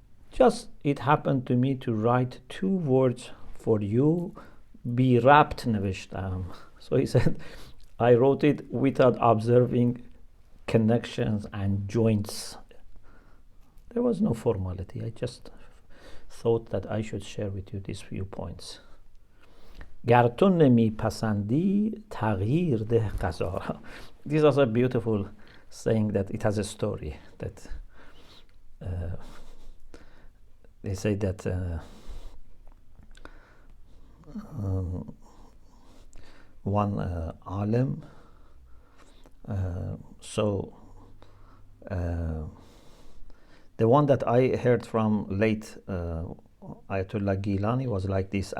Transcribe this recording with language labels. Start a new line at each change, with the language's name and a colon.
English: Just it happened to me to write 2 words for you, be wrapped navishtam. So he said, I wrote it without observing connections and joints. There was no formality. I just thought that I should share with you these few points.
Persian: گر تو نمی پسندی تغییر ده قضا را.
English: This is also a beautiful saying that it has a story that they say that one alim, the one that I heard from late Ayatullah Gilani was like this.